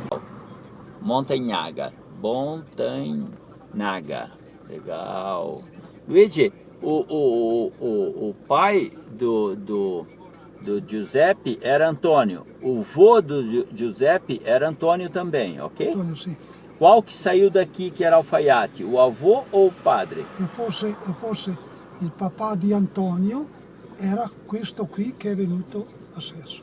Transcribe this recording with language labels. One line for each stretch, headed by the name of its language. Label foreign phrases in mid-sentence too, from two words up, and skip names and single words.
Portuguese: Montanhaga. Legal. Luigi, o pai do Giuseppe era Antônio. O vô do Giuseppe era Antônio também, ok?
Italian: Antonio, sì.
Portuguese: Qual que saiu daqui que era alfaiate? O avô ou o padre?
Italian: E forse il papà di Antonio era questo qui che è venuto a Sesso.